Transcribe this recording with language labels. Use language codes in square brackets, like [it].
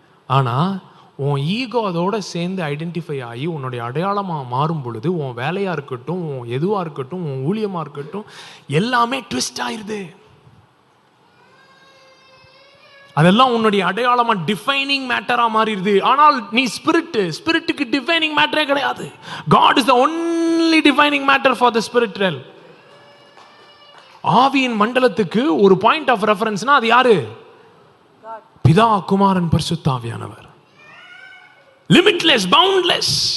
[ta] ஆனால் உன் ஈகோ அதோட சேர்ந்து ஐடென்டிஃபை ஆகி உன்னுடைய அடையாளமாக மாறும் பொழுது, உன் வேலையாக இருக்கட்டும், உன் எதுவாக இருக்கட்டும், உன் ஊழியமாக இருக்கட்டும், எல்லாமே ட்விஸ்ட் ஆயிருது. அதெல்லாம் உன்னுடைய அடையாளமா டிஃபைனிங் மேட்டரா மாறிடுது. ஆனால் நீ ஸ்பிரிட்டுக்கு டிஃபைனிங் மேட்டரே கிடையாது. [en] God is the only defining matter for the spiritual. [ta] ஆவியின் மண்டலத்துக்கு ஒரு பாயிண்ட் ஆஃப் ரெஃபரன்ஸ்னா அது யாரு? பிதா, குமாரன், பரிசுத்த ஆவியானவர். [en] Limitless, boundless.